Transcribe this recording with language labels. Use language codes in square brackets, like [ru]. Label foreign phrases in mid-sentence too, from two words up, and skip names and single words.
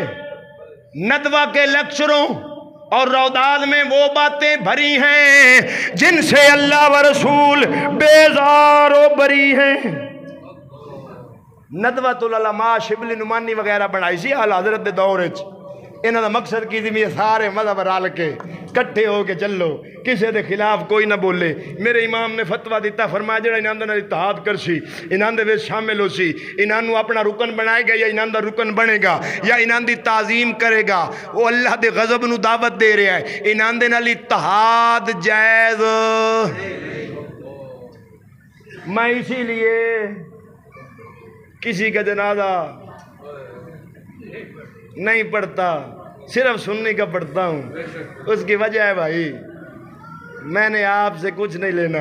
[ur] ندوہ کے لیکچروں اور روداد میں وہ باتیں بھری ہیں جن سے اللہ و رسول بیزار و بری ہیں. [pa] ندوۃ العلماء شبلی نعمانی وغیرہ بنائی سی اعلی حضرت دے دور وچ. انہاں دا مقصد کی تھی سارے مذہب رل کے کٹھے ہو کے چلو کسی دے خلاف کوئی نہ بولے. میرے امام نے فتویٰ دیتا فرمایا جڑا انہاں دے اتحاد کرسی انہاں دے وچ شامل ہو سی انہاں نو اپنا رکن بنائے گا یا انہاں دا رکن بنے گا یا انہاں دی تعظیم کرے گا وہ اللہ دے غضب نو دعوت دے رہا ہے. انہاں دے نال اتحاد جائز. [ur] میں اسی لیے کسی کا جنازہ نہیں پڑھتا صرف سننے کا پڑھتا ہوں. اس کی وجہ ہے بھائی میں نے آپ سے کچھ نہیں لینا.